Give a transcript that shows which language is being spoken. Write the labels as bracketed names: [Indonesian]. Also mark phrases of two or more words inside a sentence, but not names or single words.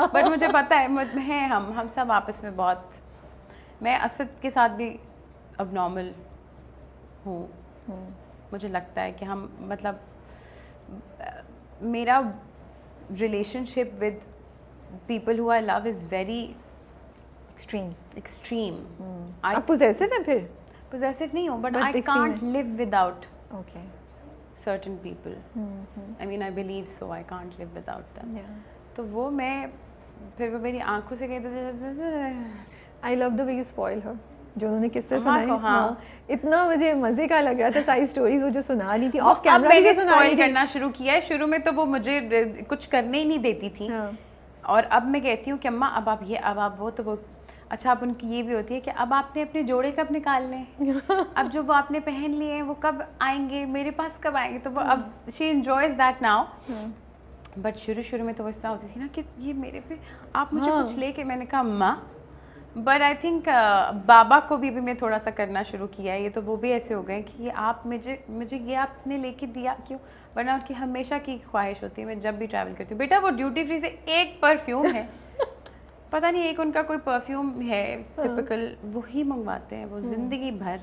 [Urdu] بٹ مجھے پتہ ہے ہیں ہم سب آپس میں بہت, میں اسد کے ساتھ بھی اب نارمل ہوں. مجھے لگتا ہے کہ ہم مطلب میرا [English] relationship with people who I love is very extreme. [Urdu] آپ پوزیسو ہیں پھر؟ پوزیسو نہیں ہوں, [English] But I can't live without okay certain people. I mean I believe so, I can't live without them. [Urdu] تو وہ میں پھر وہ میری آنکھوں سے کہتے تھے [English] I love the way you spoil her, [Urdu] جو انہوں نے قصے سنائے. ہاں اتنا مجھے مزے کا لگ رہا تھا ساری اسٹوریز وہ جو سنا رہی تھی [English] off camera. [Urdu] میں نے اسپوائل کرنا شروع کیا ہے. شروع میں تو وہ مجھے کچھ کرنے ہی نہیں دیتی تھی, اور اب میں کہتی ہوں کہ اماں اب آپ وہ تو وہ اچھا اب ان کی یہ بھی ہوتی ہے کہ اب آپ نے اپنے جوڑے کب نکال لیں, اب جو وہ آپ نے پہن لیے ہیں وہ کب آئیں گے, میرے پاس کب آئیں گے. تو وہ اب [English] she enjoys that now. [Urdu] بٹ شروع میں تو وہ اس طرح ہوتی تھی نا کہ یہ میرے پہ آپ مجھے کچھ لے کے. میں نے کہا اماں, [English] but I think [Urdu] بابا کو بھی میں تھوڑا سا کرنا شروع کیا ہے. یہ تو وہ بھی ایسے ہو گئے کہ یہ آپ مجھے یہ آپ نے لے کے دیا کیوں, ورنہ ان کی ہمیشہ کی خواہش ہوتی ہے میں جب بھی ٹریول کرتی ہوں بیٹا وہ [English] duty free [Urdu] سے ایک پرفیوم ہے, پتہ نہیں ایک ان کا کوئی پرفیوم ہے ٹپکل, وہی منگواتے ہیں وہ زندگی بھر.